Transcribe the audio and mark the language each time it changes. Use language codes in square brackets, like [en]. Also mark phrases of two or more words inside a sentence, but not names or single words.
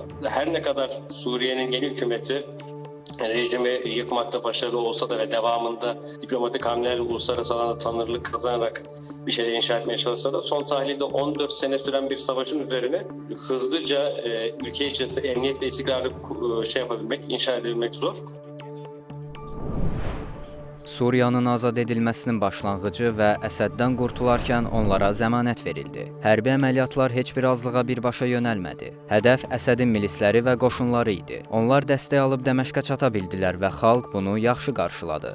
[tr] Her ne kadar Suriye'nin yeni hükümeti rejimi yıkmakta başarılı olsa da ve devamında diplomatik hamlelerle uluslararası alanda tanınırlık kazanarak bir şeyler inşa etmeye çalışsa da son tahlilde 14 sene süren bir savaşın üzerine hızlıca ülke içerisinde emniyet ve istikrarı inşa edebilmek zor. [az] Suriyanın azad edilməsinin başlanğıcı və Əsəddən qurtularkən onlara zəmanət verildi. Hərbi əməliyyatlar heç bir azlığa birbaşa yönəlmədi. Hədəf Əsədin milisləri və qoşunları idi. Onlar dəstək alıb Dəməşqə çata bildilər və xalq bunu yaxşı qarşıladı.